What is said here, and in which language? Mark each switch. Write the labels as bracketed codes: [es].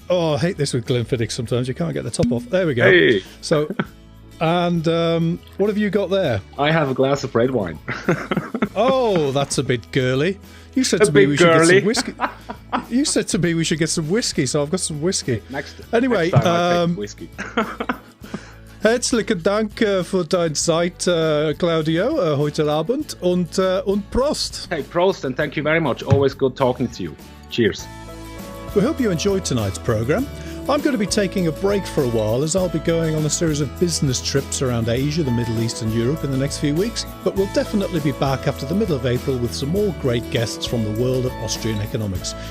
[en] Oh, I hate this with Glenfiddich sometimes. You can't get the top off. There we go. Hey. So, and what have you got there? I have a glass of red wine. Oh, that's a bit girly. You said to me we should get some whiskey. You said to me we should get some whiskey, so I've got some whiskey. Next time I take whiskey. [de] Herzlichen Dank für deine Zeit, Claudio, heute Abend und Prost. [en] Hey, Prost, and thank you very much. Always good talking to you. Cheers. We hope you enjoyed tonight's programme. I'm going to be taking a break for a while as I'll be going on a series of business trips around Asia, the Middle East and Europe in the next few weeks, but we'll definitely be back after the middle of April with some more great guests from the world of Austrian economics.